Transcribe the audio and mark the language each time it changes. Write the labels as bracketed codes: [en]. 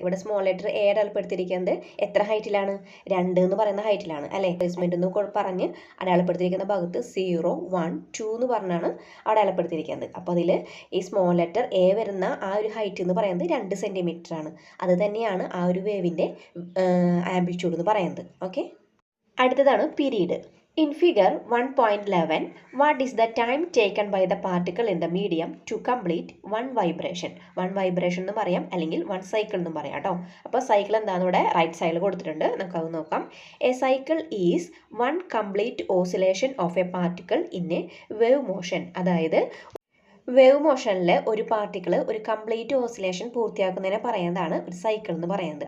[ml] ഇവിടെ small letter A അടയാളപ്പെടുത്തിയിരിക്കുന്നത് എത്ര ഹൈറ്റിലാണ്? 2 എന്ന് പറയുന്ന ഹൈറ്റിലാണ് അല്ലേ? പ്ലേസ്മെന്റ് എന്ന് പറഞ്ഞ് അടയാളപ്പെടുത്തിയിരിക്കുന്ന ഭാഗത്ത് 0, 1, 2 എന്ന് പറഞ്ഞാണ് അടയാളപ്പെടുത്തിയിരിക്കുന്നത്. അപ്പോൾ അതിൽ ഈ സ്മോൾ ലെറ്റർ എ വരുന്ന ആ ഒരു ഹൈറ്റ് എന്ന് പറയുന്നത് 2 സെൻറ്റിമീറ്റർ ആണ്. അത് തന്നെയാണ് ആ ഒരു വേവിൻ്റെ ആംപ്ലിറ്റ്യൂഡ് എന്ന് പറയുന്നത്. ഓക്കെ, അടുത്തതാണ് period. [en] In figure 1.11, what is the time taken by the particle in the medium to complete one vibration? [ml] One vibration എന്ന് പറയാം, അല്ലെങ്കിൽ one cycle എന്നും പറയാം കേട്ടോ. അപ്പോൾ സൈക്കിൾ എന്താണെന്ന് ഇവിടെ റൈറ്റ് സൈഡിൽ കൊടുത്തിട്ടുണ്ട്, നമുക്കത് നോക്കാം. [en] A cycle is one complete oscillation of a particle in a wave motion. [ml] അതായത് വേവ് മോഷനിൽ ഒരു പാർട്ടിക്കിൾ ഒരു കംപ്ലീറ്റ് ഓസിലേഷൻ പൂർത്തിയാക്കുന്നതിനെ പറയുന്നതാണ് ഒരു സൈക്കിൾ എന്ന് പറയുന്നത്.